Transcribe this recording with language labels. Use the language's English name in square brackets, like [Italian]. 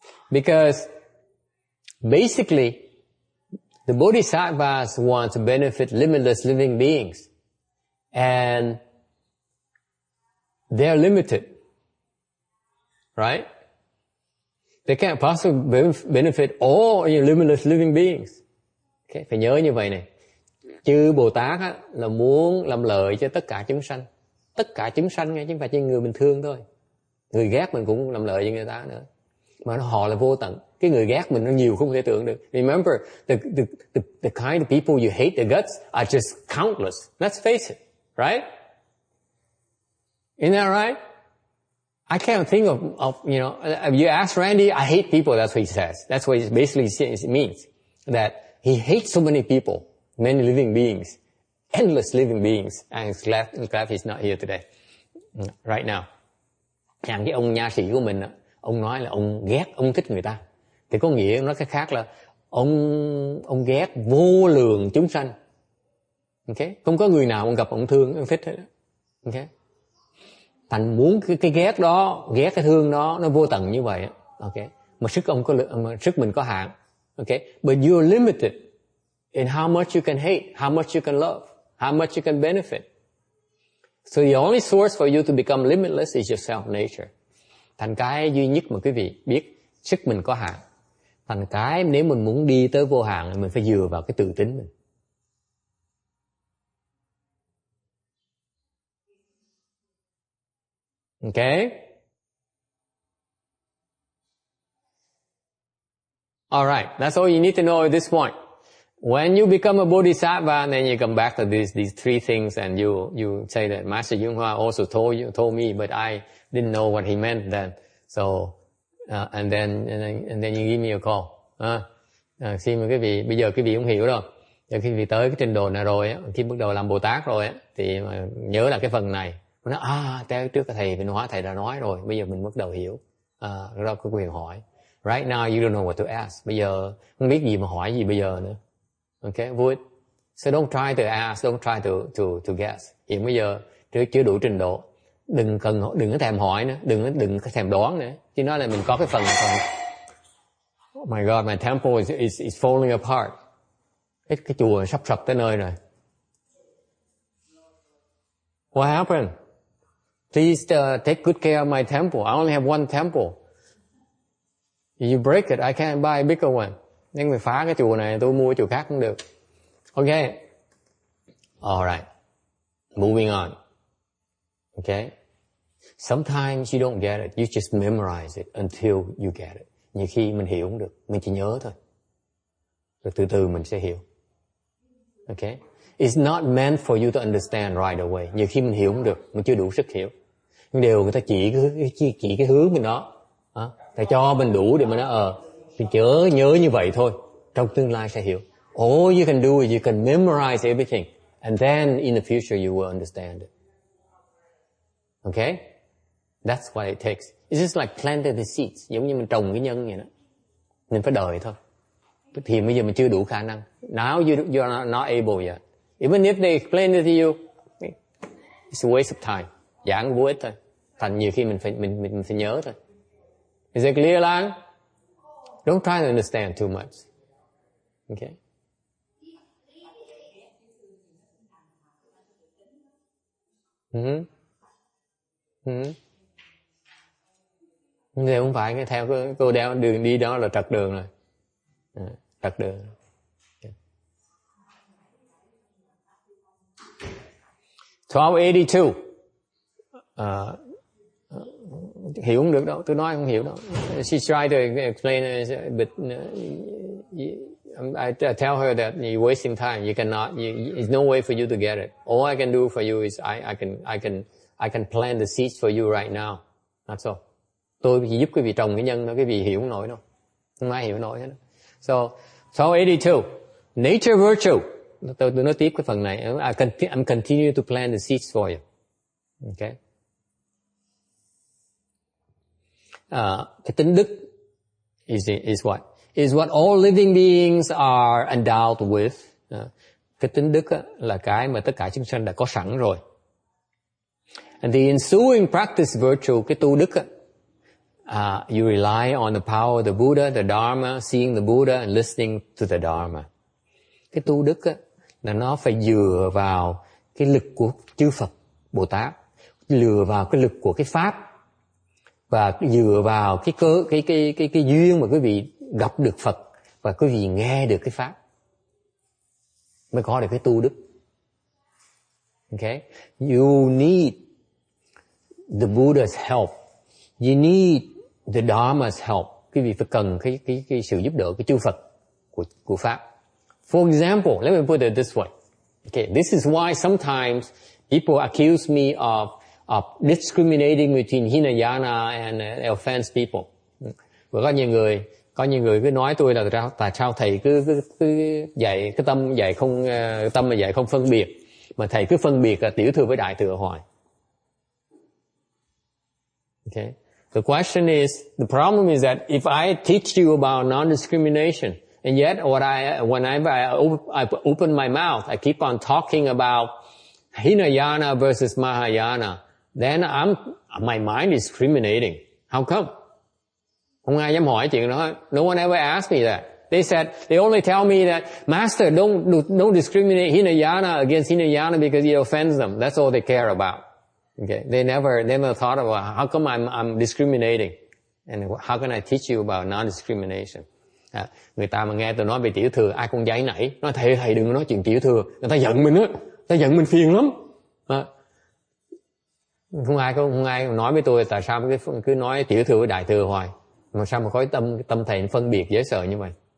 [English] Because basically, the bodhisattvas want to benefit limitless living beings. And they're limited. Right? They can't possibly benefit all limitless living beings. [Vietnamese] Okay? Phải nhớ như vậy này. Chư Bồ Tát á, là muốn làm lợi cho tất cả chúng sanh. Tất cả chúng sanh nghe, chứ không phải chỉ người bình thường thôi. Người ghét mình cũng làm lợi cho người ta nữa. Mà họ là vô tận. Cái người ghét mình nó nhiều không thể tưởng được. [English] Remember, the kind of people you hate the guts are just countless. Let's face it, right? Isn't that right? I can't think of if you ask Randy, I hate people, that's what he says. That's what it basically means. That he hates so many people, many living beings, endless living beings. And I'm glad he's not here today, right now. [Vietnamese] Chẳng cái ông nha sĩ của mình, ông nói là ông ghét, ông thích người ta. Thì có nghĩa nói cái khác là ông ghét vô lượng chúng sanh. Okay? Không có người nào ông gặp ông thương, ông thích hết. Okay? Thành muốn cái ghét đó, ghét cái thương đó, nó vô tận như vậy. Okay? Mà sức mình có hạn. Okay? [English] But you're limited in how much you can hate, how much you can love, how much you can benefit. So the only source for you to become limitless is your self-nature. [Vietnamese] Thành cái duy nhất mà quý vị biết, sức mình có hạn. Thành cái nếu mình muốn đi tới vô hạn, mình phải dựa vào cái tự tính mình. [English] Okay? Alright, that's all you need to know at this point. When you become a bodhisattva, then you come back to these three things, and you say that Master Yung Hua also told me, but I didn't know what he meant then. So, and then you give me a call. [Vietnamese] Xin mời quý vị, bây giờ quý vị không hiểu đâu. Giờ quý vị tới cái trình độ này rồi, khi bắt đầu làm Bồ Tát rồi, thì nhớ là cái phần này. Nó nói, trước thầy Vinh Hóa thầy đã nói rồi, bây giờ mình bắt đầu hiểu. Đó có quyền hỏi. [English] Right now you don't know what to ask. [Vietnamese] Bây giờ không biết gì mà hỏi gì bây giờ nữa. [English] Okay, would. So don't try to ask, don't try to guess. [Vietnamese] Hiện bây giờ chưa đủ trình độ. Đừng có thèm hỏi nữa, đừng có thèm đoán nữa. Chứ nói là mình có cái phần. [English] Oh my God, my temple is falling apart. [Vietnamese] Cái chùa sắp sập tới nơi rồi. [English] What happened? Please take good care of my temple. I only have one temple. If you break it, I can't buy a bigger one. [Vietnamese] Nếu người phá cái chùa này, tôi mua chùa khác cũng được. [English] Okay. Alright. Moving on. Okay. Sometimes you don't get it. You just memorize it until you get it. [Vietnamese] Nhiều khi mình hiểu không được. Mình chỉ nhớ thôi. Rồi từ từ mình sẽ hiểu. Okay. [English] It's not meant for you to understand right away. [Vietnamese] Nhiều khi mình hiểu không được. Mình chưa đủ sức hiểu. Nhưng đều người ta chỉ cái hướng mình đó. Thầy cho mình đủ để mà nó mình nhớ như vậy thôi. Trong tương lai sẽ hiểu. [English] All you can do is you can memorize everything. And then in the future you will understand it. Okay? That's what it takes. It's just like planting the seeds. [Vietnamese] Giống như mình trồng cái nhân vậy đó. Mình phải đợi thôi. Thì bây giờ mình chưa đủ khả năng. [English] Now you are not able yet. Even if they explain it to you, it's a waste of time. [Vietnamese] Giảng vô ích thôi. Thành nhiều khi mình phải nhớ thôi. [English] Is it clear, Lan? Don't try to understand too much. Okay? [Vietnamese] Nếu không phải theo cô đeo đường đi đó là trật đường rồi. Trật đường. Okay. 1282. Hiểu không được đâu, tôi nói không hiểu đâu. [English] She tried to explain it, but I tell her that you're wasting time. You cannot. There's no way for you to get it. All I can do for you is I can plant the seeds for you right now. That's all. Tôi chỉ giúp quý vị trồng cái nhân đó, quý vị hiểu không nổi đâu. Không ai hiểu nổi hết. So 1282, nature virtue. [Vietnamese] Tôi nói tiếp cái phần này. [English] I'm continue to plant the seeds for you. Okay. [Vietnamese] Cái tính đức [English] is what? Is what all living beings are endowed with. [Vietnamese] Cái tính đức là cái mà tất cả chúng sanh đã có sẵn rồi. [English] And the ensuing practice virtue, [Vietnamese] cái tu đức, [English] you rely on the power of the Buddha, the Dharma, seeing the Buddha and listening to the Dharma. [Vietnamese] Cái tu đức là nó phải dựa vào cái lực của chư Phật, Bồ Tát, dựa vào cái lực của cái Pháp, Và dựa vào cái duyên mà quý vị gặp được Phật và quý vị nghe được cái pháp mới có được cái tu đức. [English] Okay? You need the Buddha's help. You need the Dharma's help. [Vietnamese] Quý vị phải cần cái sự giúp đỡ, cái chư Phật của pháp. [English] For example, let me put it this way. Okay, this is why sometimes people accuse me of discriminating between Hinayana and offense people. [Vietnamese] Và có nhiều người cứ nói tôi là tại sao thầy cứ dạy cái tâm mà dạy không phân biệt, mà thầy cứ phân biệt là tiểu thừa với đại thừa hoài. [English] Okay. The question is, the problem is that if I teach you about non-discrimination, and yet whenever I open my mouth, I keep on talking about Hinayana versus Mahayana, then my mind is discriminating. How come? [Vietnamese] Không ai dám hỏi chuyện đó. [English] No one ever asked me that. They only tell me that, Master, don't discriminate Hinayana against Hinayana because it offends them. That's all they care about. Okay, they never thought about how come I'm discriminating, and how can I teach you about non-discrimination. [Vietnamese] Người ta mà nghe tôi nói về tiểu thừa, ai cũng giấy nảy, nói thầy đừng nói chuyện tiểu thừa, người ta giận mình á, người ta giận mình phiền lắm. Không ai nói với tôi tại sao cứ nói tiểu thừa với đại thừa hoài, mà sao mà có tâm thầy phân biệt dễ sợ như vậy.